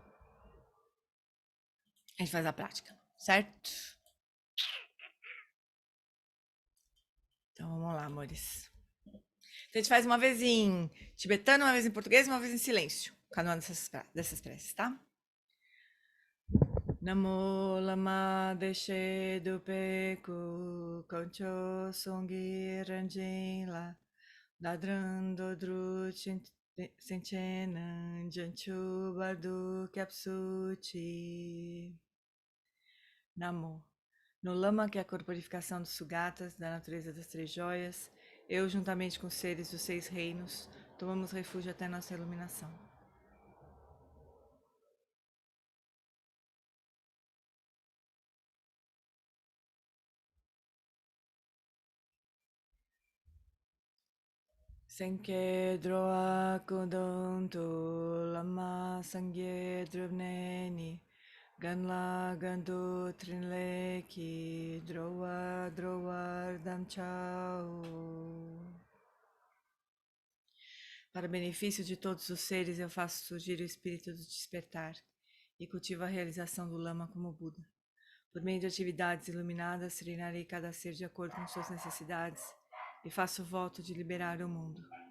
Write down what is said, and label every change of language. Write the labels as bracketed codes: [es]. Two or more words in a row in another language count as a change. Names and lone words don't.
[pt] A gente faz a prática, certo? Então vamos lá, amores. Então a gente faz uma vez em tibetano, uma vez em português, uma vez em silêncio. Cada uma dessas preces, tá? [bo] ན་མོ་བླ་མ་བདེ་གཤེགས་འདུས་པའི་སྐུ་དཀོན་མཆོག་གསུམ་གྱི་རང་བཞིན་ལ་བདག་དང་འགྲོ་དྲུག་སེམས་ཅན་རྣམས་བྱང་ཆུབ་བར་དུ་སྐྱབས་སུ་མཆི. Namo. [pt] No lama que é a corporificação dos sugatas, da natureza das três joias, eu juntamente com os seres dos seis reinos, tomamos refúgio até nossa iluminação. [bo] སེམས་བསྐྱེད་འགྲོ་བ་ཀུན་དོན་དུ་བླ་མ་སངས་རྒྱས་སྒྲུབ་ནས་ནི་གང་ལ་གང་འདུལ་ཕྲིན་ལས་ཀྱིས་འགྲོ་བ་སྒྲོལ་བ་དམ་བཅའོ. [pt] Para benefício de todos os seres, eu faço surgir o espírito do despertar e cultivo a realização do Lama como Buda. Por meio de atividades iluminadas, treinarei cada ser de acordo com suas necessidades e faço o voto de liberar o mundo.